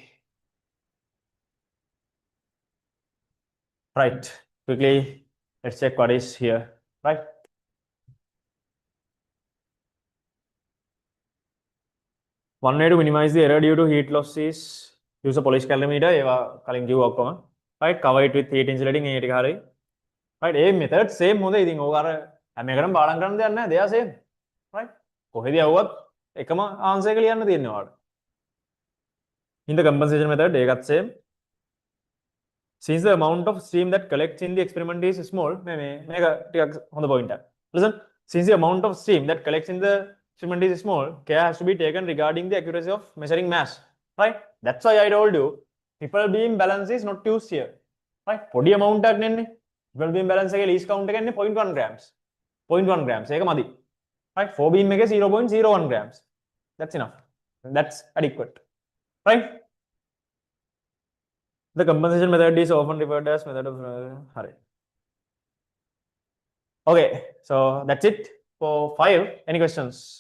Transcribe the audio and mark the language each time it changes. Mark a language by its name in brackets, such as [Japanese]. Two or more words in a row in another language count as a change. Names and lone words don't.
[English] Right. Quickly, let's check what is here. Right? One way to minimize the error due to heat loss is use a polish calorimeter. [Sinhala] ඒවා කලින් කිව්වා ඔක්කොම. [English] Right? Cover it with heat insulating [Sinhala] ඒ ටික හරි. [English] Right? [Sinhala] ඒ [English] method same [Sinhala] හොඳ. ඉතින් ඕක අර හැම එකටම පාඩම් කරන්න දෙයක් නැහැ. [English] they are same. Right? [Sinhala] කොහෙද යවුවත් එකම answer එක ලියන්න තියෙනවා ඔයාලට. [English] In the compensation method ඒකත් same. Since the amount of steam that collects in the experiment is small, [Sinhala] මේක ටිකක් හොඳ point එකක්. [English] Listen, since the amount of steam that collects in the experiment is small, care has to be taken regarding the accuracy of measuring mass. Right? That's why I told you triple beam balance is not used here. Right? [Sinhala] පොඩි amount එකක් නෙන්නේ. [English] triple beam balance [Sinhala] එකේ [English] least count [Sinhala] එක එන්නේ 0.1 grams. [English] 0.1 grams. [Sinhala] ඒක මදි. [English] Right? 4 beam එකේ 0.01 grams. That's enough. That's adequate. Right? The compensation method is often referred as method of hurry. Okay, so that's it for 5. Any questions?